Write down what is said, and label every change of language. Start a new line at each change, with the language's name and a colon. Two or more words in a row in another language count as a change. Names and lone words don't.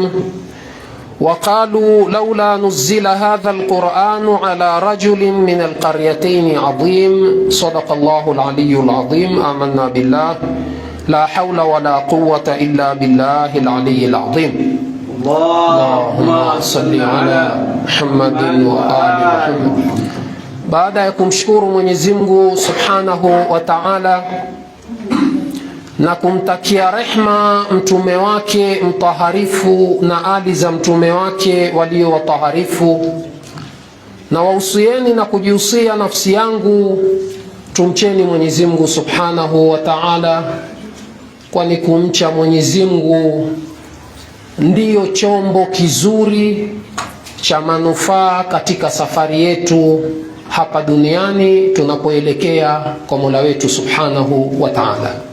Arabic: وقالوا لولا نزل هذا القرآن على رجل من القريتين عظيم. صدق الله العلي العظيم. آمنا بالله، لا حول ولا قوة إلا بالله العلي العظيم. اللهم صل على محمد وآل محمد.
Swahili: Baada ya kumshukuru Mwenyezi Mungu
Arabic: سبحانه وتعالى
Swahili: na kumtakia rehma mtume wake mtaharifu na ali za mtume wake walio wataharifu, na wausieni na kujihusia nafsi yangu tumcheni Mwenyezi Mungu
Arabic: سبحانه وتعالى,
Swahili: kwani kumcha Mwenyezi Mungu ndiyo chombo kizuri cha manufaa katika safari yetu hapa duniani tunapoelekea kwa Mola wetu
Arabic: سبحانه وتعالى.